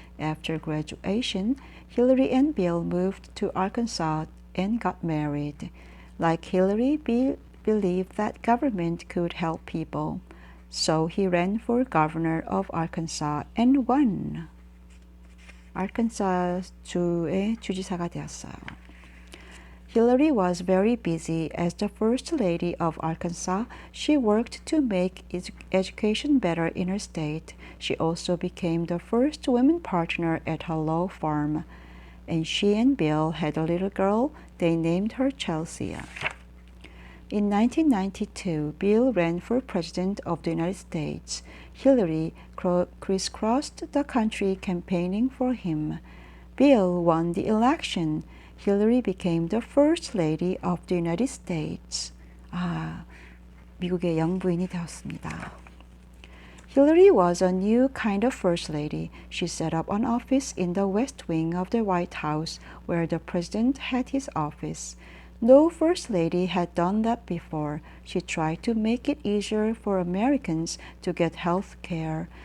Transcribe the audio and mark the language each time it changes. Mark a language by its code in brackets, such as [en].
[en] After graduation, Hillary and Bill moved to Arkansas and got married. Like Hillary, Bill believed that government could help people. So he ran for governor of Arkansas and won. [ko] Arkansas 주의 주지사가 되었어요. [en] Hillary was very busy. As the First Lady of Arkansas, she worked to make education better in her state. She also became the first woman partner at her law firm. And she and Bill had a little girl. They named her Chelsea. In 1992, Bill ran for President of the United States. Hillary crisscrossed the country campaigning for him. Bill won the election. Hillary became the First Lady of the United States. [ko] 미국의 영부인이 되었습니다. [en] Hillary was a new kind of First Lady. She set up an office in the West Wing of the White House, where the President had his office. No First Lady had done that before. She tried to make it easier for Americans to get health care.